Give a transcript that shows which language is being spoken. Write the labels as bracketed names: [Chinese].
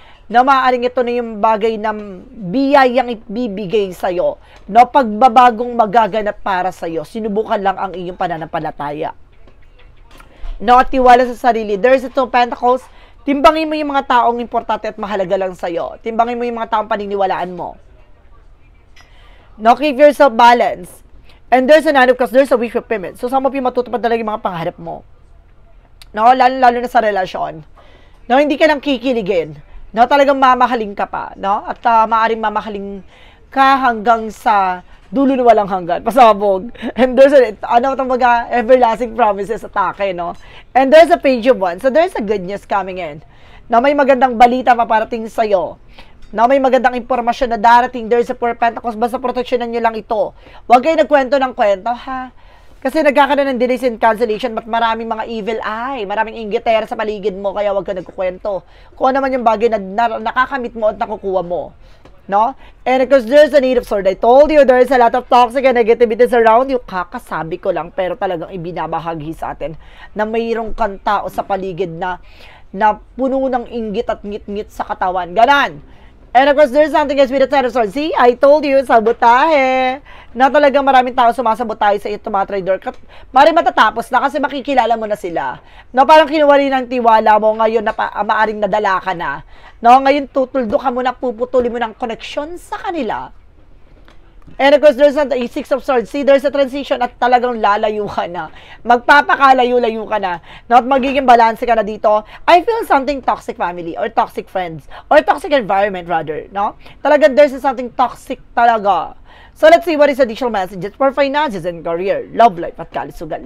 [Filipino] Na maaaring ito na yung bagay na biyayang ibibigay sa'yo. No, pagbabagong magaganap para sa'yo. Sinubukan lang ang iyong pananampalataya. No, at tiwala sa sarili. [English] There's a two pentacles. [Filipino] Timbangin mo yung mga taong importante at mahalaga lang sa'yo. Timbangin mo yung mga taong paniniwalaan mo. [English] No, keep yourself balanced. And there's a nine of cups, there's a wish fulfillment. So, some of you [Filipino] matutupad talaga yung mga pangarap mo. No, lalo na sa relasyon. No, hindi ka nang kikiligin. No, talagang mamahaling ka pa. No, at maaaring mamahaling ka hanggang sa dulo na walang hanggan, pasabog. [English] And there's a, mga everlasting promises atake, no? And there's a page of one. So there's a good news coming in. [Filipino] Na may magandang balita paparating sa'yo. Na may magandang impormasyon na darating. [English] There's a four pentacles. [Filipino] Basta proteksyonan nyo lang ito. Huwag kayo nagkwento ng kwento, ha? Kasi nagkakaroon ng [English] delays and cancellation, [Filipino] but maraming mga evil eye, maraming inggitera sa paligid mo, kaya huwag ka nagkukwento. Kung ano naman yung bagay na nakakamit mo at nakukuha mo. No? [English] And because there's a need of sword. I told you, there's a lot of toxic and negativities around you. [Filipino] Kakasabi ko lang, pero talagang ibinabahagi sa atin na mayroong kang tao sa paligid na puno ng inggit at ngit-ngit sa katawan. Ganon. [English] And of course, there's something else with the Ten of Swords. See, I told you, [Filipino] sabotahe. Na talagang maraming tao sumasabotahe sa iyo, tumatrader. Maring matatapos na kasi makikilala mo na sila. No, parang kinuwali ng tiwala mo ngayon na maaring nadala ka na. No, ngayon tutuldo ka mo na, puputuli mo ng connection sa kanila. [English] And of course, there's a Six of Swords. See, there's a transition [Filipino] at talagang lalayo ka na. Magpapakalayo-layo ka na. Not magiging balance ka na dito. [English] I feel something toxic family or toxic friends or toxic environment rather, no? Talaga there's something toxic talaga. So let's see what is additional messages for finances and career, love life [Filipino] at kalusugan.